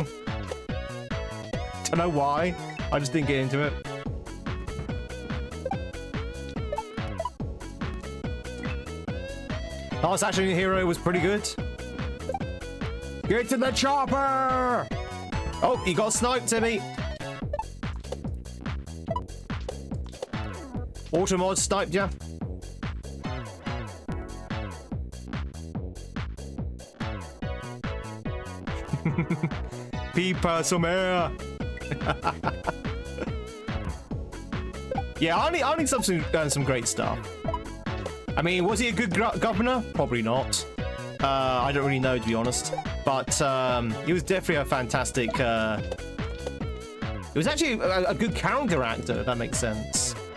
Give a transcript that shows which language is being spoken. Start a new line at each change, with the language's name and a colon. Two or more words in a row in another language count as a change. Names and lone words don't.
English: Don't know why. I just didn't get into it. Last Action Hero was pretty good. Get to the chopper! Oh, you got sniped, Timmy. Automod sniped ya. Pipa some air. Yeah, Arnie's done some great stuff. I mean, was he a good governor? Probably not. I don't really know, to be honest. But he was definitely a fantastic... It was actually a good character actor, if that makes sense.